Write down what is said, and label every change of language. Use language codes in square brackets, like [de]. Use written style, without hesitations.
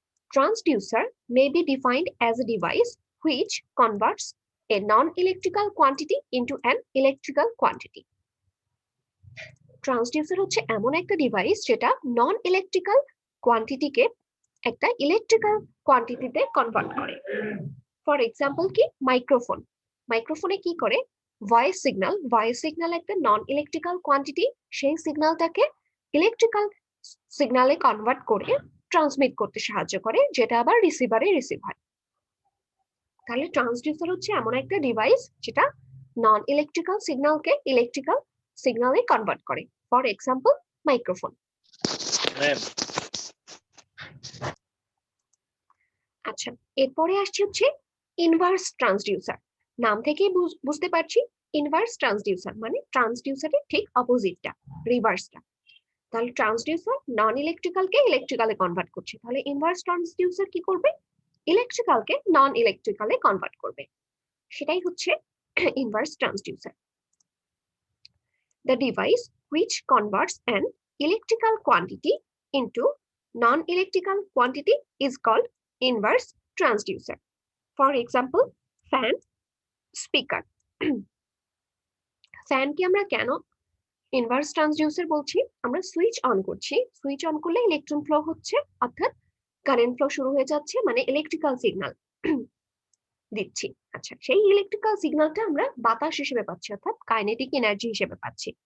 [en] Transducer may be defined as a device which converts a non-electrical quantity into an electrical quantity. [bn] Transducer হচ্ছে এমন একটা device যেটা নন electrical কোয়ান্টিটিকে একটা electrical কোয়ান্টিটিতে convert করে। For example কি, microphone. মাইক্রোফোনে কি করে, ভয়েস সিগন্যাল একটা নন ইলেকট্রিক্যাল কোয়ান্টিটি, সেই সিগন্যালটাকে ইলেকট্রিক্যাল সিগন্যালে কনভার্ট করে ট্রান্সমিট করতে সাহায্য করে, যেটা আবার রিসিভারে রিসিভ হয়। তাহলে ট্রান্সডিউসার হচ্ছে এমন একটা ডিভাইস যেটা নন ইলেকট্রিক্যাল সিগন্যালকে ইলেকট্রিক্যাল সিগন্যালে কনভার্ট করে। For example microphone. আচ্ছা, এরপরে আসছে হচ্ছে ইনভার্স ট্রান্সডিউসার। নাম থেকেই বুঝতে পারছি, ইনভার্স ট্রান্সডিউসার মানে ট্রান্সডিউসারের ঠিক অপোজিটটা, রিভার্সটা। তাহলে ট্রান্সডিউসার নন ইলেকট্রিক্যালকে ইলেকট্রিক্যালে কনভার্ট করছে, তাহলে ইনভার্স ট্রান্সডিউসার কি করবে, ইলেকট্রিক্যালকে নন ইলেকট্রিক্যালে কনভার্ট করবে, সেটাই হচ্ছে inverse transducer. [en] The device which converts an electrical quantity into non-electrical quantity is called inverse transducer. For example, fan, speaker. [bn] Fan কি আমরা কেন ইনভার্স ট্রান্সডিউসার বলছি? আমরা সুইচ অন করছি, সুইচ অন করলে ইলেকট্রন ফ্লো হচ্ছে, অর্থাৎ কারেন্ট ফ্লো শুরু হয়ে যাচ্ছে, মানে ইলেকট্রিক্যাল সিগন্যাল দিচ্ছি। আচ্ছা, সেই ইলেকট্রিক্যাল সিগন্যালটা আমরা বাতাস হিসেবে পাচ্ছি, অর্থাৎ কাইনেটিক এনার্জি হিসেবে পাচ্ছি।